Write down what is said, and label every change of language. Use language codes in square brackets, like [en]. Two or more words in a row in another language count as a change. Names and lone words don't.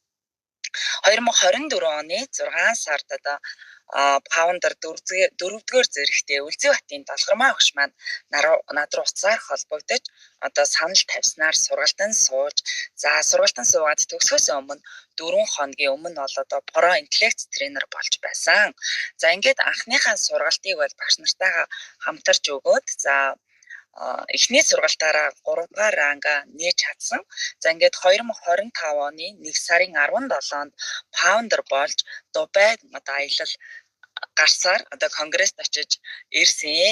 [mn] 2024 оны 6 сард одоо Founder 4-р зэрэгтээ Үлзий хотын Долгормаа багш маань над руу уцаар холбогдож одоо санал тавьснаар сургалтанд сууж за сургалтанд суугаад төгсгөөс өмнө 4 хоногийн өмнө бол одоо про интеллект тренер болж байсан. За ингээд анхныхаа сургалтыг бол багш нартайгаа хамтарч өгөөд за эхний сургалтаараа 3 дугаар ранга нээж чадсан. За ингээд 2025 оны 1 сарын 17-нд Founder болж Дубайд одоо аялал гарсаар одоо конгресст очиж ирсэн.